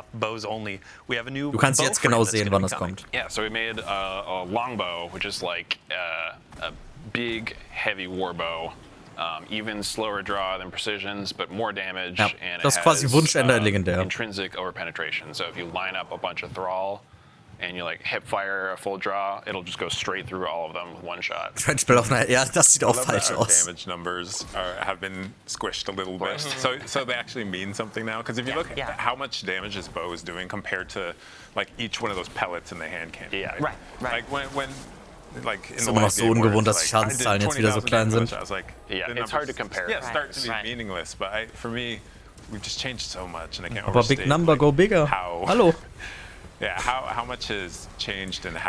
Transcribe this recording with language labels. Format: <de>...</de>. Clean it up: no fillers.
<de>Du kannst jetzt genau sehen, wann das kommt.</de> <en>Yeah, so we made a longbow, which is like a big, heavy warbow. Even slower draw than precisions, but more damage.</en> <de>Ja,</de> <en>and</en> <de>das ist quasi Wunschender in Legendär.</de> <en>Intrinsic overpenetration. So if you line up a bunch of Thrall and you like hip fire a full draw, it'll just go straight through all of them with one shot.</en> <de>Trenchbell auf einer, ja, das sieht auch falsch aus.</de> <en>Damage numbers have been squished a little bit, so they actually mean something now. Because if you look at how much damage this bow is doing compared to like each one of those pellets in the hand cannon. Yeah, right. Like when like</en> <de>ist immer noch so ungewohnt, dass die Schadenszahlen jetzt wieder so klein sind.</de> <en>Yeah, it's hard to compare. Yeah, start to be meaningless, but for me, we've just changed so much, and I can't</en> <de>Aber</de> <en>overstate. Big Number, go bigger. Hallo. Yeah, how much has changed and how.</en>